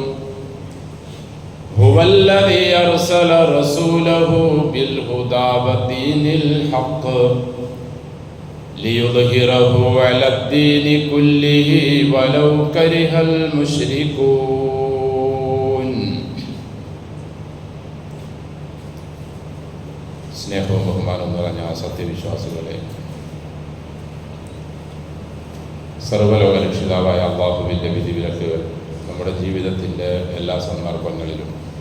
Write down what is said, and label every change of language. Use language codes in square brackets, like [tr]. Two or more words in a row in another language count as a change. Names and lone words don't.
[ar] هو الذي أرسل رسوله بالهدى ودين الحق ليظهره على الدين كله ولو كره المشركون. [ml] സ്നേഹവും ബഹുമാനവും നിറഞ്ഞ സത്യവിശ്വാസികളെ, സർവ്വലോക രക്ഷിതാവായ അല്ലാഹുവിൻ്റെ വിധിവിലക്കുകൾ നമ്മുടെ ജീവിതത്തിൻ്റെ എല്ലാ സന്ദർഭങ്ങളിലും